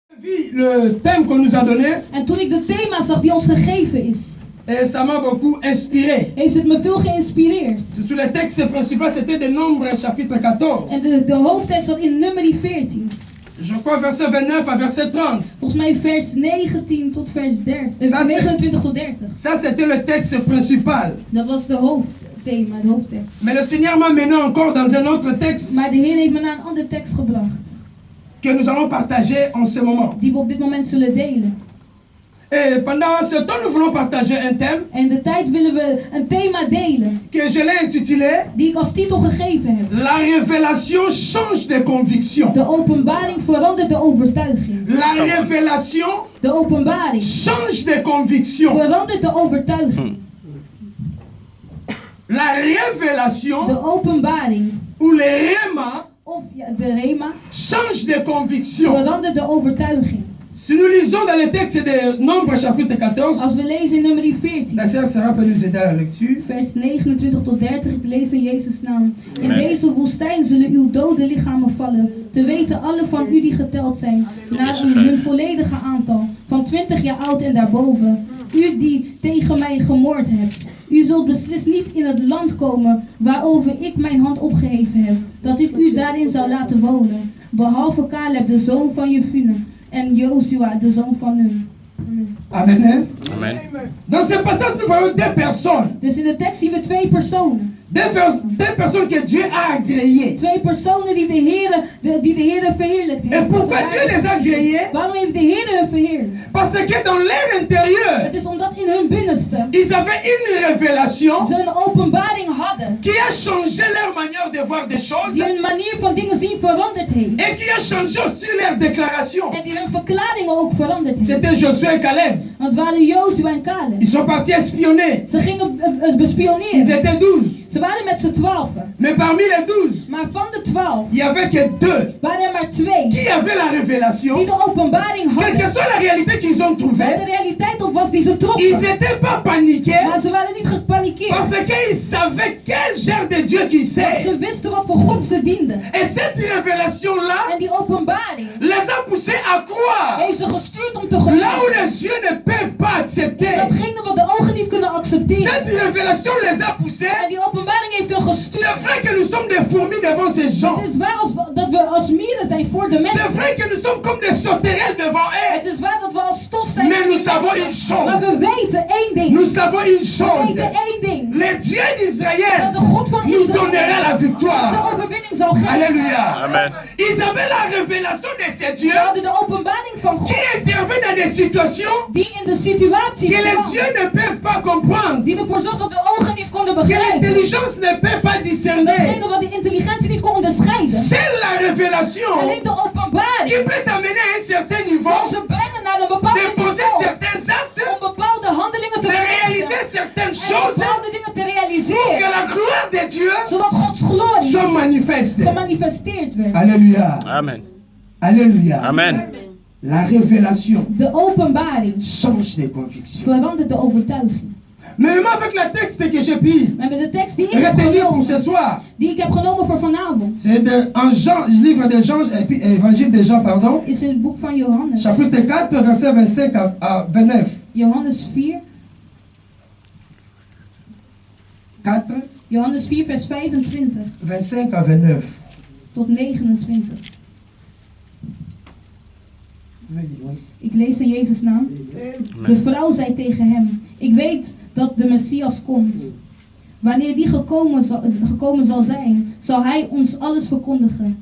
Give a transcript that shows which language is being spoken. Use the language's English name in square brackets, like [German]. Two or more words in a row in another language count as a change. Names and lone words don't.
[French] vu le thème qu'on nous a donné, [Dutch] En toen ik de thema zag die ons gegeven is, [French] et ça m'a beaucoup inspiré. [Dutch] heeft het me veel geïnspireerd. [French] Sur le texte principal, c'était de Nombres chapitre 14. [Dutch] En de hoofdtekst zat in Numeri 14. [French] Je crois verset 29 à verset 30. [Dutch] Volgens mij vers 19 tot vers 30. [French] Ça, [Dutch] 29 tot 30. [French] Ça, c'était le texte principal. [Dutch] Dat was de hoofdthema, de hoofdtekst. [French] Mais le Seigneur m'a mené encore dans un autre texte [Dutch] Maar de Heer heeft me naar een andere tekst gebracht. [French] que nous allons partager en ce moment. [Dutch] Die we op dit moment zullen delen. [French] Et pendant ce temps, nous voulons partager un thème [Dutch] En de tijd willen we een thema delen. [French] que je l'ai intitulé [Dutch] Die ik als titel gegeven heb. [French] La révélation change de conviction. [Dutch] De openbaring verandert de overtuiging. [French] La révélation [Dutch] De openbaring [French] change de conviction. [Dutch] verandert de overtuiging. [French] La révélation [Dutch] De openbaring, [French] ou le rhéma [Dutch] of ja, de rema, [French] change de conviction. [Dutch] verandert de overtuiging. [French] Si nous lisons dans le texte de Nombres chapitre 14, [Dutch] Als we lezen in Numeri 14, [French] la sœur Sarah peut nous aider à la lecture. [Dutch] vers 29 tot 30, ik lees in Jezus' naam. In deze woestijn zullen uw dode lichamen vallen, te weten alle van u die geteld zijn, naar hun volledige aantal, van 20 jaar oud en daarboven. U die tegen mij gemoord hebt. U zult beslist niet in het land komen waarover ik mijn hand opgeheven heb, dat ik u daarin zou laten wonen, behalve Caleb, de zoon van Jefune, en Jozua, de zoon van Nun. [French] Amen. Hein? Amen. Dans ce passage, nous voyons deux personnes. [Dutch] Dus in de tekst zien we twee personen. [French] Deux personnes que Dieu a agréées. [Dutch] Twee personen die de Heer verheerlijkt heeft. [French] Et pourquoi Dieu les a agréées? [Dutch] Waarom heeft de Heer hun verheerlijkt? [French] Parce que dans leur intérieur, [Dutch] Het is omdat in hun binnenste [French] ils avaient une révélation [Dutch] ze een openbaring hadden. [French] qui a changé leur manière de voir des choses [Dutch] Die hun manier van dingen zien veranderd heeft. [French] et qui a changé aussi leur déclaration. [Dutch] En die hun verklaringen ook veranderd heeft. [French] C'était Josué et Caleb. [Dutch] Want het waren Jozua en Caleb. [French] Ils sont partis espionner. [Dutch] Ze gingen [French] Ils [Dutch] bespioneren. [French] étaient 12. [Dutch] Ze waren met z'n 12. [French] Mais parmi les 12, [Dutch] Maar van de 12 [French] il n'y avait que 2 [Dutch] waren er maar 2 [French] qui avaient la révélation. [Dutch] die de openbaring [French] Quelle que [Dutch] hadden. [French] soit la réalité qu'ils ont [Dutch] Waar de [French] trouvée, [Dutch] realiteit op was die ze [French] ils [Dutch] troffen. [French] n'étaient pas paniqués [Dutch] Maar ze waren niet gepanikeerd. [French] parce qu'ils savaient quel genre de Dieu qu'ils c'est. [Dutch] Ze wisten wat voor God ze dienden. [French] Et cette révélation-là [Dutch] En die openbaring [French] les a poussés à croire [Dutch] heeft ze gestuurd om te [French] là où [Dutch] geloven. [French] les yeux ne peuvent pas accepter. [Dutch] Datgene wat de ogen niet kunnen accepteren. [French] Cette révélation les a poussés. [Dutch] En die openbaring heeft hun gestuurd. [French] C'est vrai que nous sommes des fourmis devant ces gens. [Dutch] Het is waar dat we als mieren zijn voor de [French] C'est [Dutch] mensen. [French] vrai que nous sommes comme des sauterelles devant [Dutch] Het [French] eux. [Dutch] is waar dat we als stof zijn. [French] Mais [Dutch] voor [French] nous [Dutch] die [French] savons [Dutch] mensen. [French] une chose. [Dutch] Maar we weten één ding. [French] Nous savons une [Dutch] We [French] chose. [Dutch] weten één ding. [French] Le Dieu d'Israël [Dutch] Dat de God van [French] nous [Dutch] Israël [French] donnera la [Dutch] de [French] victoire. [Dutch] overwinning zal geven. [French] Alléluia. [Dutch] Amen. [French] Ils avaient la révélation de ces [Dutch] We [French] dieux [Dutch] hadden de openbaring van [French] qui [Dutch] God. [French] interviennent dans des situations [Dutch] Die in de situatie [French] que les [Dutch] kwam. [French] yeux ne peuvent pas comprendre, [Dutch] Die ervoor zorgde dat de ogen niet konden [French] que [Dutch] begrijpen. [French] l'intelligence ne peut pas discerner. [Dutch] Datgene wat de intelligentie niet kon onderscheiden. [French] C'est la révélation [Dutch] Alleen de openbaring. [French] qui peut t'amener à un certain niveau, [Dutch] Om ze brengen naar een bepaald [French] de poser [Dutch] niveau. [French] certains actes, [Dutch] Om bepaalde handelingen te [French] de réaliser [Dutch] verrichten. [French] certaines [Dutch] En [French] choses [Dutch] bepaalde dingen te [French] pour que [Dutch] realiseren. [French] la gloire de Dieu [Dutch] Zodat Gods glorie [French] soit manifeste. [Dutch] gemanifesteerd werd. [French] Alléluia. [Dutch] Amen. [French] Alléluia. [Dutch] Amen. [French] La révélation [Dutch] De openbaring [French] change de conviction. [Dutch] verandert de overtuiging. [French] Mais même avec le texte que j'ai pu [Dutch] Maar met de tekst die ik heb [French] retenir pour ce [Dutch] genomen, [French] soir, [Dutch] voor vanavond, [French] c'est en Jean, livre de Jean, et puis évangile de Jean, pardon, [Dutch] is in het boek van Johannes. [French] chapitre 4, verset 25 à 29. [Dutch] Johannes 4, 4, Johannes 4 vers 25 [French] 25 à 29. [Dutch] tot 29. Ik lees in Jezus' naam. De vrouw zei tegen hem, ik weet dat de Messias komt. Wanneer die gekomen zal zijn, zal hij ons alles verkondigen.